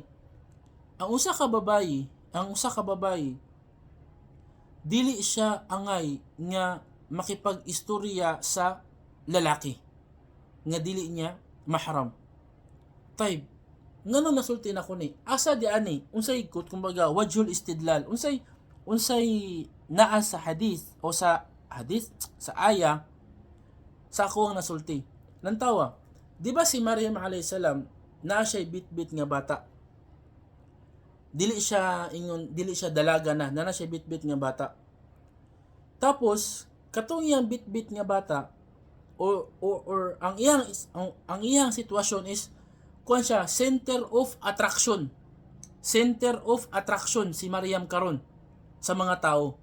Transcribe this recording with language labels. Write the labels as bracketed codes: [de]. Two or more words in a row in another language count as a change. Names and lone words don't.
[ceb] Ang usa ka babayi dili siya angay nga makipag-istorya sa lalaki nga dili niya mahram. Tay, ngano nasulti na ko ni? Asa di ani? Unsay ikot kumbaga [ar] وجه الاستدلال? [ceb] Unsay naa sa hadith o sa aya sa ako ang nasulti. Lantawa, di ba si Maryam [ar] عليه السلام [ceb] naa siya bitbit nga bata? Dili siya dalaga na siya bitbit nga bata. Tapos katong iyang bitbit nga bata or ang iyang sitwasyon is kuan siya [en] center of attraction [ceb] si Maryam karon sa mga tao.